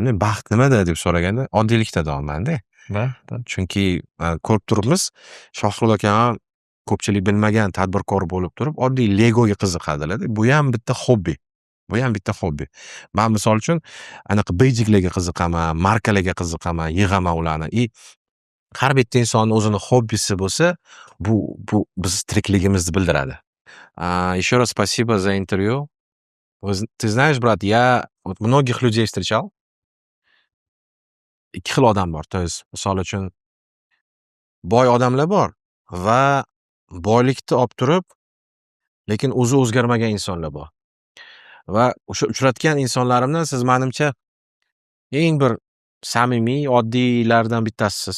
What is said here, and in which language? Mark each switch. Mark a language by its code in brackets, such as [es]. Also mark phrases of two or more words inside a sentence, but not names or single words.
[uz] Baxt nimada deb so'raganda, oddiylikda deyapman-da. Chunki ko'rib turibmiz, Shohir aka ham ko'pchilik bilmagan tadbirkor bo'lib turib, oddiy legoga qiziqadilar. Bu ham bitta hobbi. Men misol uchun anaqa bejiklarga qiziqaman, markalarga qiziqaman, yig'aman ularni. Har bitta insonning o'zini hobbisi bo'lsa, bu biz tirikligimizni bildiradi. [ru] Еще раз спасибо за интервью. Ты знаешь, брат, я вот многих людей встречал. [uz] Ikki xil odam bor. [ru] То есть, [uz] misol uchun boy odamlar bor va boylikni olib turib, lekin o'zi o'zgarmagan insonlar bor. Va o'sha uchratgan insonlarimdan siz menimcha eng bir samimiy, oddiylardan bittasisiz.